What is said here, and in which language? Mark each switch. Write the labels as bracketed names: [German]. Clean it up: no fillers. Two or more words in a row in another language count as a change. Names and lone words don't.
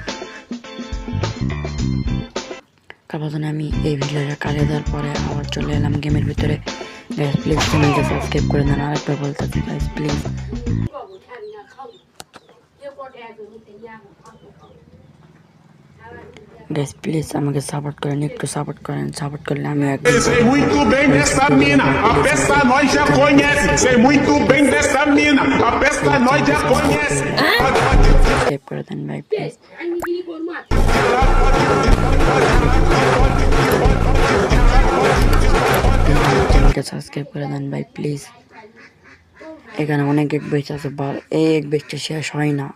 [Bangla] তারপর আমি এই ভিডিওটা কাটে দেওয়ার পরে আবার চলে এলাম গেমের ভিতরে। গাইজ প্লিজ চ্যানেলটা সাবস্ক্রাইব করে দেন। আরেকবার বলতেছি গাইজ প্লিজ। গাইজ প্লিজ আমাকে সাপোর্ট করেন, একটু সাপোর্ট করেন, সাপোর্ট করলে আমি একদম [Portuguese] Sei muito bem dessa mina, a peça nós já conhece. Sei muito bem dessa mina, a peça nós já conhece. [Bangla] সাবস্ক্রাইব করে দেন ভাই প্লিজ। চ্যানেলটা সাবস্ক্রাইব করে দেন ভাই প্লিজ। এখানে অনেক এক বেস্ট আছে, এই এক বেস্টটা শেষ হয় না।